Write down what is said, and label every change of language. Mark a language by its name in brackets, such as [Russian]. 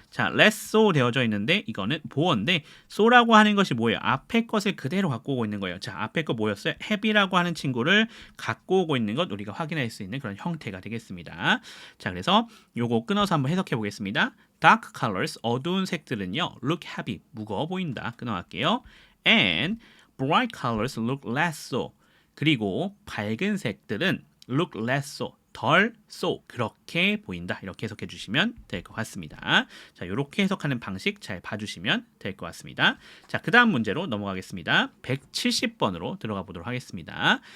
[Korean] 자, [English] less so [Korean] 되어져 있는데 이거는 보어인데 so라고 하는 것이 뭐예요? 앞에 것을 그대로 갖고 오고 있는 거예요. 자, 앞에 거 뭐였어요? heavy라고 하는 친구를 갖고 오고 있는 것 우리가 확인할 수 있는 그런 형태가 되겠습니다. 자, 그래서 요거 끊어서 한번 해석해 보겠습니다. [English] dark colors, [Korean] 어두운 색들은요 [English] look heavy, [Korean] 무거워 보인다. 끊어갈게요. [English] and bright colors look less so. [Korean] 그리고 밝은 색들은 [English] look less so. [Korean] 덜 so 그렇게 보인다. 이렇게 해석해 주시면 될 것 같습니다. 자, 이렇게 해석하는 방식 잘 봐주시면 될 것 같습니다. 자, 그 다음 문제로 넘어가겠습니다. 170번으로 들어가 보도록 하겠습니다.